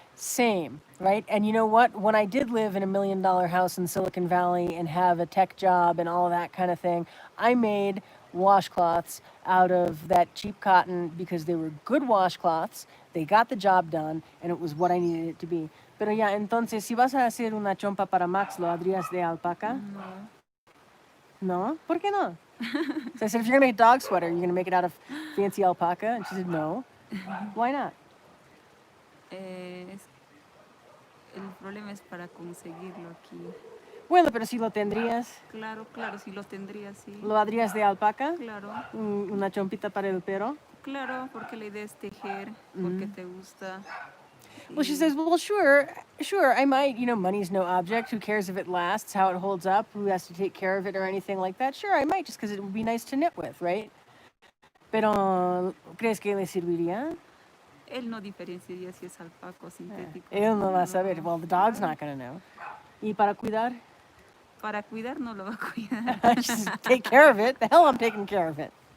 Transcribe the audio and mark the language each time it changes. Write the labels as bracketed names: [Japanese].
[English] Same, right? And you know what? When I did live in $1 million house in Silicon Valley and have a tech job and all of that kind of thing, I made washcloths out of that cheap cotton because they were good washcloths, they got the job done, and it was what I needed it to be. [Spanish] Pero ya, entonces, si vas a hacer una chompa para Max, ¿lo harías de alpaca? No? ¿Por qué no? [English] So I said, if you're going to make a dog sweater, you're going to make it out of fancy alpaca? And she said, no. Why not? [Spanish] El problema es para conseguirlo aquí. Bueno, pero si lo tendrías. Claro, si lo tendrías, sí. ¿Lo harías de alpaca? Claro. Una chompita para el perro? Claro, porque la idea es tejer, porque te gusta. [English] Well, she says, well, sure, I might, money's no object. Who cares if it lasts, how it holds up, who has to take care of it or anything like that? Sure, I might, just because it would be nice to knit with, right? [Spanish] Pero, ¿crees que le serviría? Él no diferenciaría si es alpaca o sintético. Él no va a saber. [English] Well, the dog's not going to know. [Spanish] ¿Y para cuidar? Para cuidar no lo va a cuidar. [English] Just take care of it. The hell, I'm taking care of it.